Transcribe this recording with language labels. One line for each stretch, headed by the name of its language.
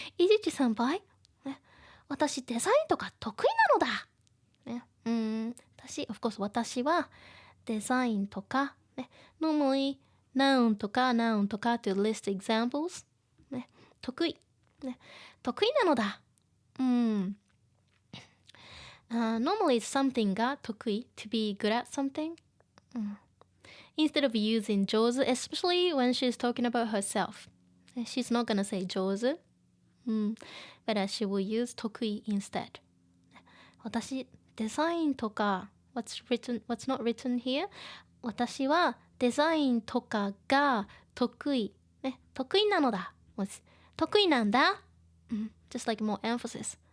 Japanese: いじち先輩、ね、私デザインとか得意なのだ。ね。
English: of course
Japanese: 私はデザインとか、ね、normally noun とか
English: to list examples、
Japanese: ね、得意、ね、得意なのだ。
English: normally it's something が得意 to be good at something、instead of using 上手 especially when she's talking about herself, she's not gonna say 上手、but she will use 得意 instead。
Japanese: 私デザインとか
English: what's not written here、
Japanese: 私はデザインとかが得意、ね、得意なのだ、得意なんだ、
English: just like more emphasis.